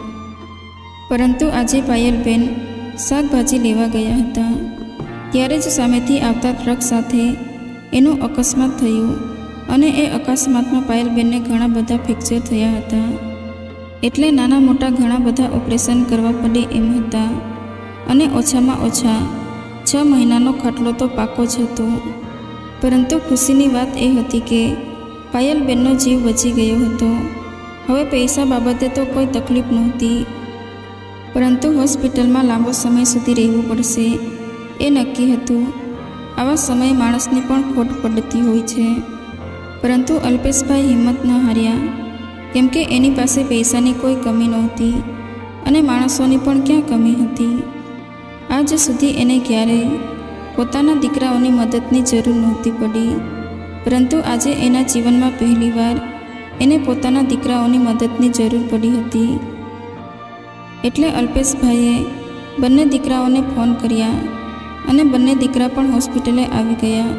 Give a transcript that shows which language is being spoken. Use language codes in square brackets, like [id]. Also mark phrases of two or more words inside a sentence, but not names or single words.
[gu] પરંતુ આજે પાયલબેન શાકભાજી લેવા ગયા હતા ત્યારે જ સામેથી આવતા ટ્રક સાથે એનું અકસ્માત થયું અને એ અકસ્માતમાં પાયલબેનને ઘણા બધા ફ્રેક્ચર થયા હતા એટલે નાના મોટા ઘણા બધા ઑપરેશન કરવા પડે એમ હતા અને ઓછામાં ઓછા 6 મહીનાનો ખાટલો તો પાકો જ હતો। પરંતુ ખુશીની વાત એ હતી કે પાયલબેનનો જીવ બચી ગયો હતો। હવે પૈસા બાબતે તો કોઈ તકલીફ નહોતી પરંતુ હોસ્પિટલમાં લાંબો સમય સુધી રહેવું પડશે એ નક્કી હતું। આવા સમય માણસને પણ ખોટ પડતી હોય છે। પરંતુ અલ્પેશભાઈ હિમ્મત ન હાર્યા કેમ કે એની પાસે પૈસાની કોઈ કમી નહોતી અને માણસોની પણ ક્યાં કમી હતી। આજ સુધી એને ક્યારેય પોતાના દીકરાઓની મદદની જરૂર નહોતી પડી, પરંતુ આજે એના જીવનમાં પહેલીવાર એને પોતાના દીકરાઓની મદદની જરૂર પડી હતી. એટલે અલ્પેશભાઈએ બંને દીકરાઓને ફોન કર્યા અને બંને દીકરા પણ હોસ્પિટલે આવી ગયા.